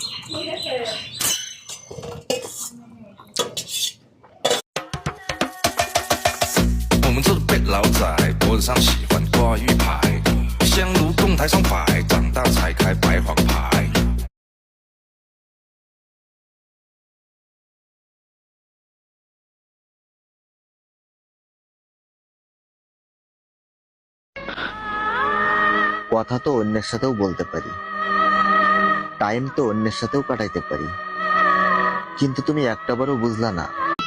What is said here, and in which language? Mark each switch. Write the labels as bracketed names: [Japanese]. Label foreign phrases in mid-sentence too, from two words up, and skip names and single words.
[Chinese] 我们都是被老仔，脖子上喜欢挂玉牌，香炉供台上摆，长大才开白黄牌。 [Bangla] কথা তো অন্যের সাথেও বলতে পারি, টাইম তো অন্যের সাথেও কাটাইতে পারি, কিন্তু তুমি একটাবারও বুঝলা না